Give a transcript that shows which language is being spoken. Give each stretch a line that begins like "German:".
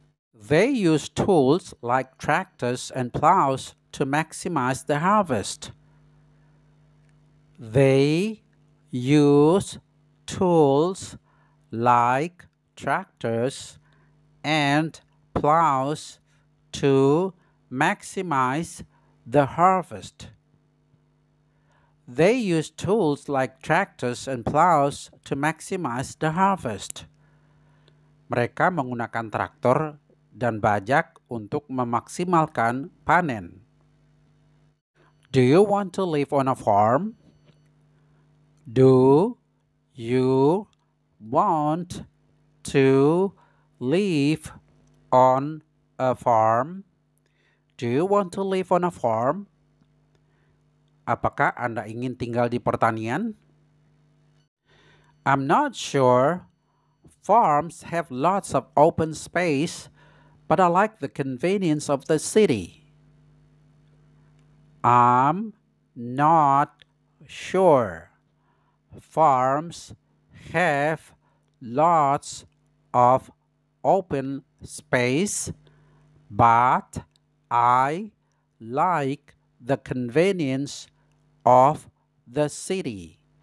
English: They use tools like tractors and plows to maximize the harvest. They use tools like tractors and plows to maximize the harvest. They use tools like tractors and plows to maximize the harvest.
Indonesian: Mereka menggunakan traktor dan bajak untuk memaksimalkan panen.
English: Do you want to live on a farm? Do you want to live on a farm? Do you want to live on a farm?
Indonesian: Apakah Anda ingin tinggal di pertanian?
English: I'm not sure. Farms have lots of open space, but I like the convenience of the city. I'm not sure. Farms have lots of open space, but I like the convenience of the city.